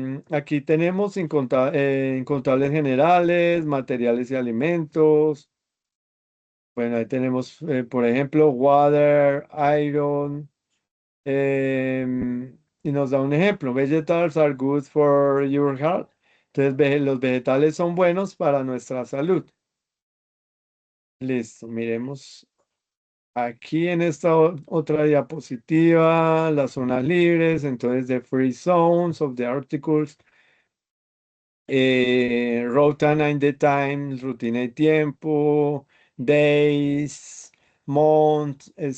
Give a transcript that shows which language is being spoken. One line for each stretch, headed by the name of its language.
Spanish: Aquí tenemos incontables generales, materiales y alimentos. Bueno, ahí tenemos, por ejemplo, water, iron, y nos da un ejemplo.
English: Vegetables are good for your health.
Spanish: Entonces, los vegetales son buenos para nuestra salud. Listo, miremos aquí en esta otra diapositiva, las zonas libres, entonces
English: the free zones of the articles, routine and the time,
Spanish: rutina y tiempo,
English: days, months,